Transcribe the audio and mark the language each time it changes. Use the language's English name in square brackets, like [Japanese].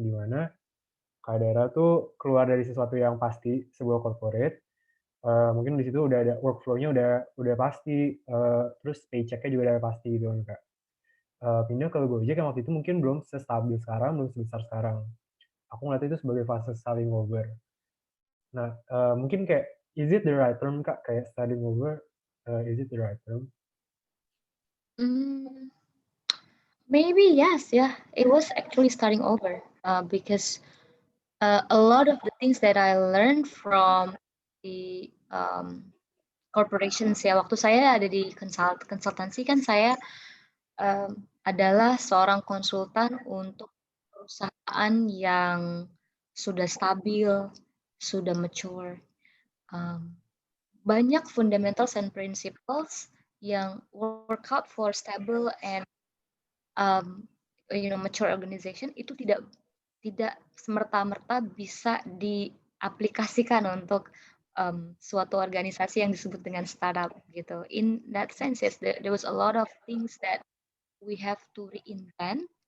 [Indonesian] Di mana Kak Dara tuh keluar dari sesuatu yang pasti, sebuah corporate, mungkin di situ udah ada workflow-nya udah pasti, terus paycheck-nya juga udah pasti gitu kan, Kak. Pindah ke Gojek yang waktu itu mungkin belum sestabil sekarang, belum sebesar sekarang. Aku ngeliat itu sebagai fase starting over. Nah, mungkin kayak, [English] is it the right term, [Indonesian] Kak? [English] Kayak starting over, is it the right term? Mm, maybe yes, yeah. It was actually starting over because a lot of the things that I learned from the corporations [Indonesian] ya. Waktu saya ada di konsultansi kan saya adalah seorang konsultan untuk perusahaan yang sudah stabil, sudah mature. Banyak [English] fundamentals and principles [Indonesian] yang [English] work out for stable and mature organization [Indonesian] itu tidak semerta-merta bisa diaplikasikan untuk suatu organisasi yang disebut dengan startup gitu. [English] In that sense, yes, there was a lot of things that we have to reinvent.